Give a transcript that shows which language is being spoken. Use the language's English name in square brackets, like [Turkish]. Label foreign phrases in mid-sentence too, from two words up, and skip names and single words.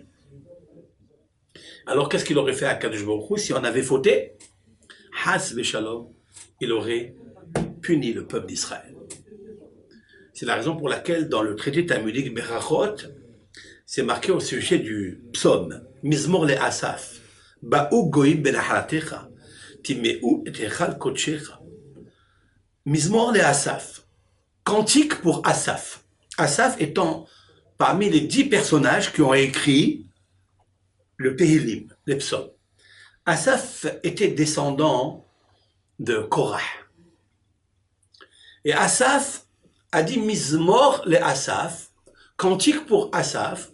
[French] Alors qu'est-ce qu'il aurait fait à Kadosh Baruch Hu si on avait fauté? [Hebrew] חס ושלום, [French] il aurait puni le peuple d'Israël. C'est la raison pour laquelle dans le traité talmudique Berachot, c'est marqué au sujet du psaume Mizmor le Asaf, [Hebrew] באו גוים בנחלתך, טמאו את היכל קדשך. [French] Mizmor le Asaf, cantique pour Asaf. Asaf étant parmi les 10 personnages qui ont écrit le Tehillim, les psaumes. Asaf était descendant de Korah. Et Asaf a dit Mizmor le Asaf, cantique pour Asaf.